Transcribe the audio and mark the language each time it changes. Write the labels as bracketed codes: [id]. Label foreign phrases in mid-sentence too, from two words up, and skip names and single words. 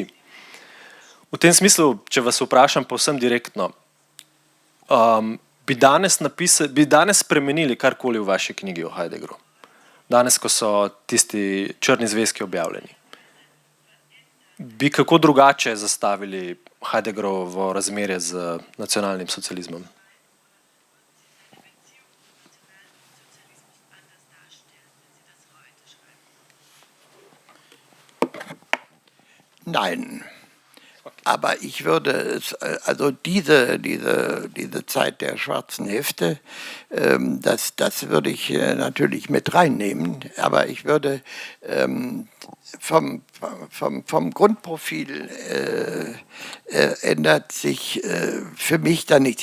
[sl] V tem smislu, če vas vprašam povsem direktno, bi danes spremenili karkoli v vaši knjigi o Heideggeru? Danes, ko so tisti črni zvezki objavljeni. Bi kako drugače zastavili Heideggerovo razmerje z nacionalnim socializmom? [de] Nein, aber ich würde es, also diese Zeit der schwarzen Hefte, das würde ich natürlich mit reinnehmen, aber ich würde vom Grundprofil ändert sich für mich da nichts.